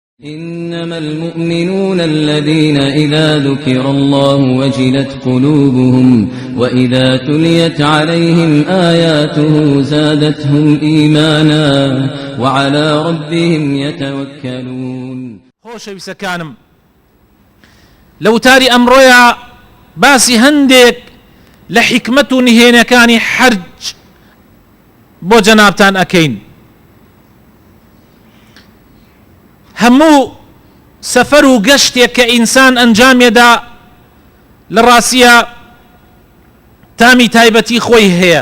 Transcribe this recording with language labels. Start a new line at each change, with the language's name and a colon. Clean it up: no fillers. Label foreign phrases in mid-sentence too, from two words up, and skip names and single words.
Arabic: إنما المؤمنون الذين إذا ذكر الله وجلت قلوبهم وإذا تليت عليهم آياته زادتهم إيمانا وعلى ربهم يتوكلون.
Central Kurdish: خۆشەویستە کانم لەو تاری ئەمڕۆیە باسی هەندێک لە حیکمەت و نهێنیەکانی حەرج بۆ جەنابتان ئەکەین. هەموو سەفەر و گەشتێک کە ئینسان ئەنجامێدا لە ڕاستیە تامی تایبەتی خۆی هەیە.